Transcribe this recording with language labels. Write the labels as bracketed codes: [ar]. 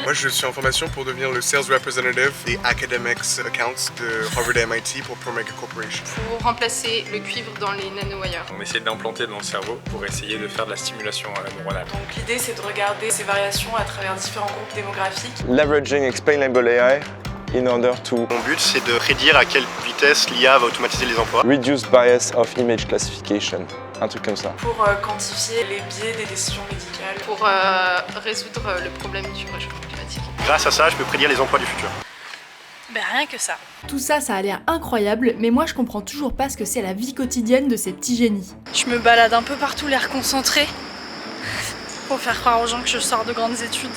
[fr] Moi, je suis en formation pour devenir le Sales Representative des Academics Accounts de Harvard et MIT pour ProMega Corporation. Pour remplacer le cuivre dans les nanowires. On essaie d'implanter dans le cerveau pour essayer de faire de la stimulation neuronale. Donc l'idée c'est de regarder ces variations à travers différents groupes démographiques. [en] Leveraging Explainable AI in order to [fr] Mon but, c'est de prédire à quelle vitesse l'IA va automatiser les emplois. [en] reduce bias of image classification. [fr] Un truc comme ça. Pour quantifier les biais des décisions médicales. Pour résoudre le problème du réchauffement climatique. Grâce à ça, je peux prédire les emplois du futur. Ben rien que ça. Tout ça, ça a l'air incroyable, mais moi je comprends toujours pas ce que c'est la vie quotidienne de ces petits génies. Je me balade un peu partout, l'air concentré. pour faire croire aux gens que je sors de grandes études.